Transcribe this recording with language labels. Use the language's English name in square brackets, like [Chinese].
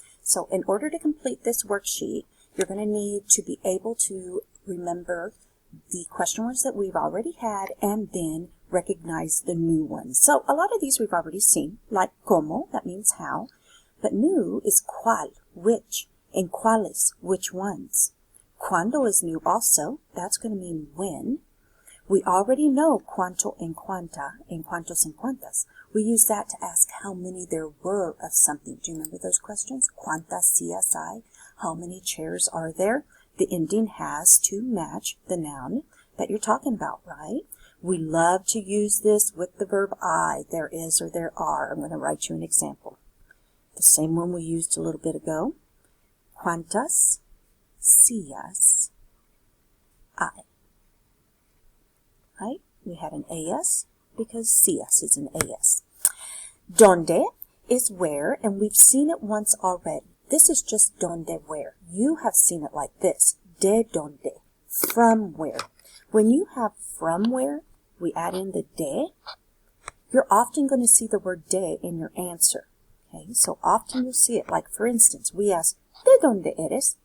[English] So in order to complete this worksheet, you're going to need to be able to remember the question words that we've already had and then recognize the new ones. So a lot of these we've already seen, like como, that means how, but new is cuál, which, and cuáles, which ones. Cuando is new also, that's going to mean when. We already know cuánto and cuánta, and cuántos and cuántas. We use that to ask how many there were of something. Do you remember those questions? [Spanish] Cuántas sillas hay? [English] How many chairs are there? The ending has to match the noun that you're talking about, right? We love to use this with the verb I, there is or there are. I'm going to write you an example. The same one we used a little bit ago. [Spanish] Cuántas sillas hay? [English] Right? We had an AS because sillas is an AS. Donde is where, and we've seen it once already. This is just donde where. You have seen it like this. De donde. From where. When you have from where, we add in the de. You're often going to see the word de in your answer. Okay, so often you'll see it. Like for instance, we asked, [Spanish] ¿De donde eres?